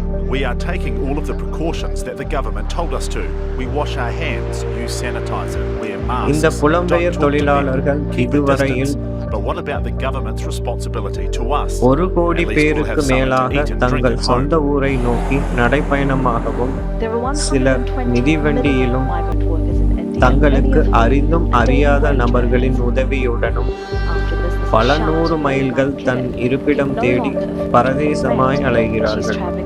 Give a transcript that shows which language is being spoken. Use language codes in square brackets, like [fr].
[en] We are taking all of the precautions that the government told us to. We wash our hands, use sanitizer, wear masks. [ta] இந்த புலம்பெயர் தொழிலாளர்கள் இதுவரையில் [en] But what about the government's responsibility to us? [ta] 1 கோடி பேருக்கு மேலாக தங்கள் சொந்த ஊரை நோக்கி நடைப்பயணமாகவும் சிலர் மிதிவண்டியிலும் தங்களுக்கு அறிந்தும் அறியாத நபர்களின் உதவியுடனும் பல 100 மைல்கள் தன் இருப்பிடம் தேடி பரதேசமாய் அலைகிறார்கள்.